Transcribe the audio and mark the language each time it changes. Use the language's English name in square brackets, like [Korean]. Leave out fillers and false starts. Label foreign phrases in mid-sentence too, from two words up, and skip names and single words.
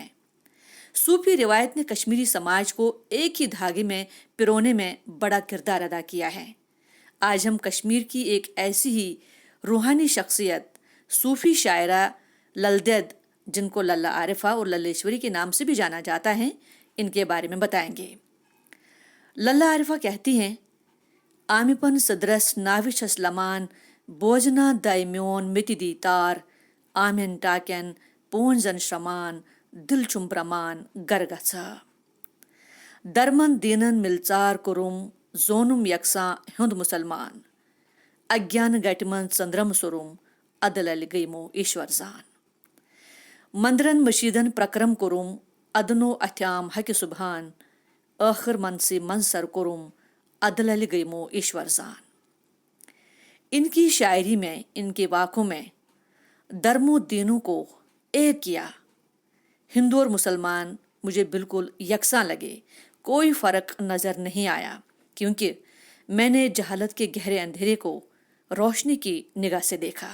[Urdu] صوفی روایت نے کشمیری سماج کو ایک ہی دھاگے میں پرونے میں بڑا کردار ادا کیا ہے۔ آج ہم کشمیر کی ایک ایسی ہی روحانی شخصیت صوفی شاعرہ للدید، جن کو للہ عارفہ اور للیشوری کے نام سے بھی جانا جاتا ہے، ان کے بارے میں بتائیں گے۔ للہ عارفہ کہتی ہیں: [Kashmiri] آمیپن صدرس ناوچھس لمان بوجنا دائمیون مٹی دی تار آمین ٹاکن پون زن شرمان دل چم برمان گرگچھا درمن دینن ملچار کورم زونم یکساں ہند مسلمان اگیان گٹمن چندرم سورم عدل علی گیمو ایشور زان مندرن مشیدن پرکرم کورم ادنو اتھیام حق سبحان آخر منسی منصر کورم عدل علی گیمو ایشور زان۔ [Urdu] ان کی شاعری میں، ان کے واقعوں میں درم و دینوں کو ایک کیا۔ ہندو اور مسلمان مجھے بالکل یکساں لگے، کوئی فرق نظر نہیں آیا، کیونکہ میں نے جہالت کے گہرے اندھیرے کو روشنی کی نگاہ سے دیکھا۔